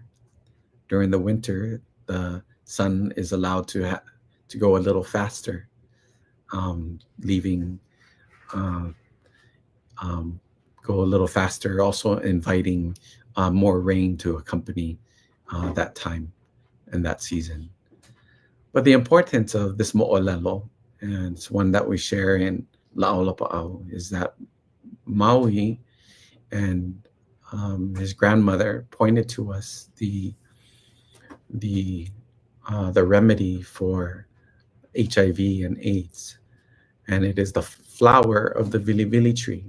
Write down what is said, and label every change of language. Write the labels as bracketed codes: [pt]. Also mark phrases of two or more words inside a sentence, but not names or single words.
[en] During the winter, the sun is allowed to go a little faster, leaving go a little faster, also inviting more rain to accompany that time and that season. But the importance of this moʻolelo, and it's one that we share in [haw] Lāʻau Lapaʻau, [en] is that Maui and his grandmother pointed to us the remedy for HIV and AIDS, and it is the flower of the vilivili tree.